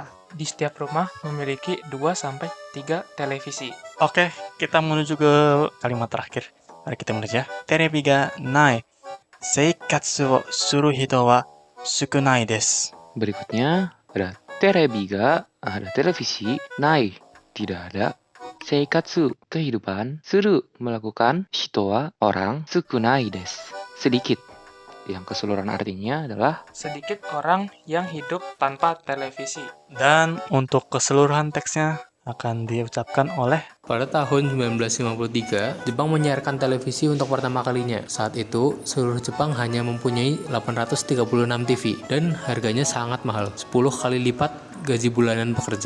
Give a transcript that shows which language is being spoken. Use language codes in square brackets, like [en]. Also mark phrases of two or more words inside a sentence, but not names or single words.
[id] Di setiap rumah memiliki 2-3 televisi. Oke, kita menuju ke kalimat terakhir. Mari kita mulai ya. [ja] テレビがない生活をする人は少ないです。 [id] berikutnya ada [ja] テレビが [id] ada televisi, nai tidak ada, seikatsu kehidupan, suru melakukan, [ja] 人は [id] orang, [ja] 少ないです sedikit. [id] Yang keseluruhan artinya adalah Sedikit orang yang hidup tanpa televisi. Dan untuk keseluruhan teksnya akan diucapkan oleh Pada tahun 1953, Jepang menyiarkan televisi untuk pertama kalinya. Saat itu, seluruh Jepang hanya mempunyai 836 TV dan harganya sangat mahal, 10 kali lipat gaji bulanan pekerja.